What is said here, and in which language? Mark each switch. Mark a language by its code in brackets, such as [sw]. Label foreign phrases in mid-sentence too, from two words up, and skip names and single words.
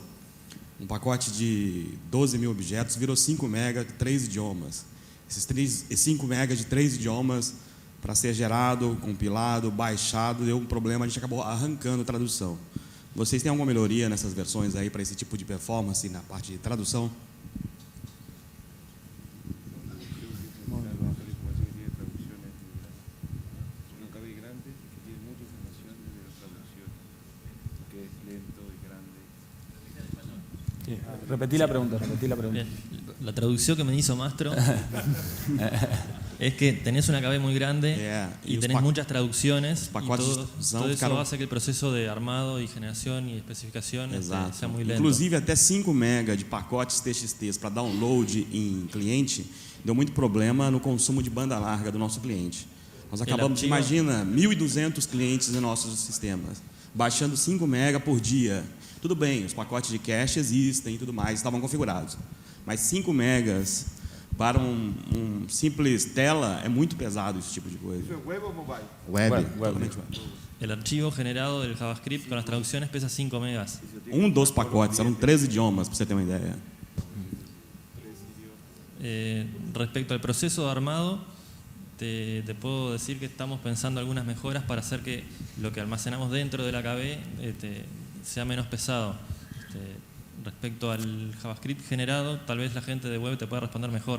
[pt] Um pacote de 12 mil objetos virou 5 MB, 3 idiomas. Esses 5 MB de 3 idiomas, para ser gerado, compilado, baixado, deu um problema, a gente acabou arrancando a tradução. Vocês têm alguma melhoria nessas versões aí para esse tipo de performance na parte de tradução? [es] Repetí la pregunta. Bien. La traducción que me hizo Mastro es que tenés una KB muy grande y tenés muchas traducciones y todo eso hace que el proceso de armado y generación y especificación sea muy lento. [pt] Inclusive até 5 MB de pacotes TXT para download em cliente deu muito problema no consumo de banda larga do nosso cliente. Nós acabamos, imagina, 1.200 clientes em nossos sistemas, baixando 5 MB por dia. Tudo bem, os pacotes de cache existem e tudo mais, estavam configurados. Mas 5 megas para um simples tela é muito pesado esse tipo de coisa. [es] ¿Eso es web o mobile? Web. El archivo generado del JavaScript con las traducciones pesa 5 megas. [pt] Dos pacotes, eram 3 idiomas, para você ter uma ideia. [es] Respecto al proceso de armado, te puedo decir que estamos pensando algunas mejoras para hacer que lo que almacenamos dentro de la KB sea menos pesado. Respecto al JavaScript generado, tal vez la gente de web te pueda responder mejor.